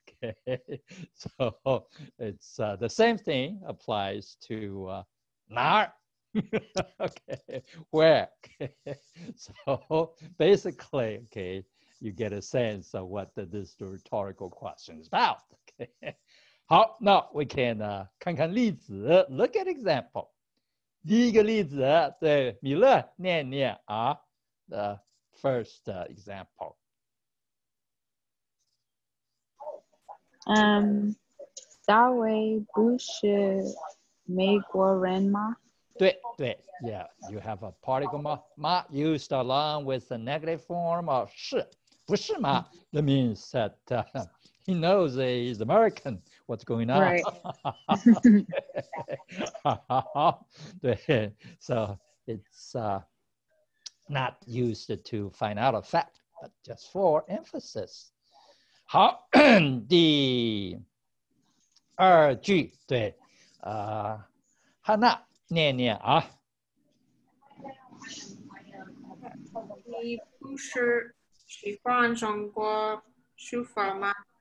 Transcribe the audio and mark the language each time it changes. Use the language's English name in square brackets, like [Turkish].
[English] Okay, so it's the same thing applies to 哪儿? Okay, where? Okay. So basically, okay, you get a sense of what this rhetorical question is about. Okay. [Chinese] 好，那 [English] we can [Chinese] 看看例子 [English] ，look at example。 [Chinese] 第一个例子，对，米勒念念啊 ， [English] the first example。 [Chinese] 大卫不是美国人吗？对对 [English] ，yeah, you have a particle 嘛 used along with the negative form of 是， [Chinese] 不是嘛 [English] that means that he knows he's American. What's going on? Right. 对 so it's not used to find out a fact, but just for emphasis. [Chinese] 好，第二句，对，汉娜念念啊。你不是喜欢中国书法吗？